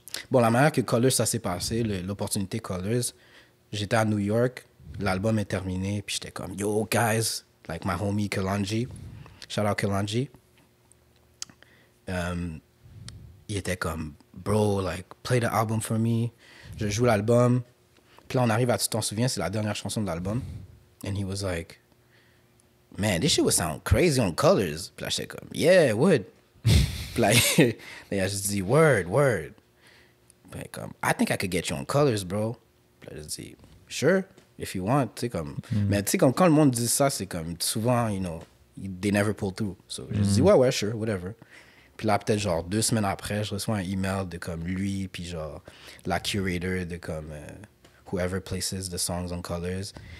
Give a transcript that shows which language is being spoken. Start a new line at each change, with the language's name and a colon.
French: Bon, la manière que Colors, ça s'est passé, l'opportunité Colors, j'étais à New York, l'album est terminé, puis j'étais comme,
English: yo, guys, like my homie Kalanji, shout out Kalanji.
French: Il était comme,
English: bro, like, play the album for me.
French: Je joue l'album. Puis là, on arrive à Tu t'en souviens, c'est la dernière chanson de l'album.
English: And he was like, man, this shit would sound crazy on Colors.
French: Puis là, j'étais comme,
English: yeah, it would.
French: Puis là, il a juste dit, word. Puis comme,
English: I think I could get you on Colors, bro.
French: Puis là, j'ai dit,
English: sure, if you want.
French: Tu sais, comme, mais tu sais, comme quand le monde dit ça, c'est comme, souvent,
English: you know, they never pull through.
French: So, je dis, ouais, sure, whatever. Puis là, peut-être genre 2 semaines après, je reçois un email de comme lui, puis genre la curator de comme
English: whoever places the songs on Colors.